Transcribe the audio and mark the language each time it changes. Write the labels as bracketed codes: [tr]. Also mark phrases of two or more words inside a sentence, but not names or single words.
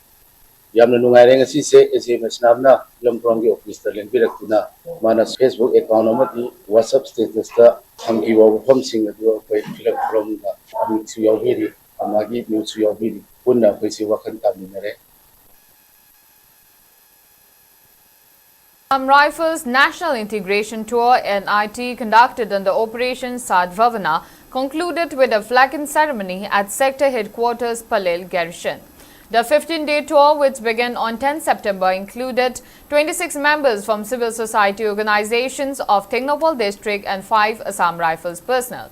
[mni] ꯌꯥꯝꯅ ꯅꯨꯡꯉꯥꯏꯔꯦ ꯉꯁꯤꯁꯦ ꯑꯦꯖꯦ ꯃꯁꯅꯥꯝꯅ ꯐꯤꯂꯝꯐꯣꯔꯝꯒꯤ ꯑꯣꯐꯤꯁꯇ ꯂꯦꯡꯕꯤꯔꯛꯇꯨꯅ ꯃꯥꯅ [en] Facebook account [mni] ꯑꯃꯗꯤ ꯋꯥꯆꯞ ꯁ꯭ꯇꯦꯇꯁꯇ ꯊꯝꯈꯤꯕ ꯋꯥꯐꯝꯁꯤꯡ ꯑꯗꯨ ꯑꯩꯈꯣꯏ ꯐꯤꯂꯝꯐꯣꯔꯝꯗ ꯑꯃꯤꯠꯁꯨ ꯌꯥꯎꯕꯤꯔꯤ ꯃꯥꯒꯤ ꯃ꯭ꯌꯨꯠꯁꯨ ꯌꯥꯎꯕꯤꯔꯤ ꯄꯨꯟꯅ ꯑꯩꯈꯣꯏꯁꯤ ꯋꯥꯈꯜ ꯇꯥꯃꯤꯟꯅꯔꯦ [en] Assam Rifles National Integration Tour NIT conducted under Operation Sadbhavana concluded with a flagging ceremony at sector headquarters Palel Garrison. The 15-day tour, which began on 10 September, included 26 members from civil society organizations of Tengnoupal district and 5 Assam Rifles personnel.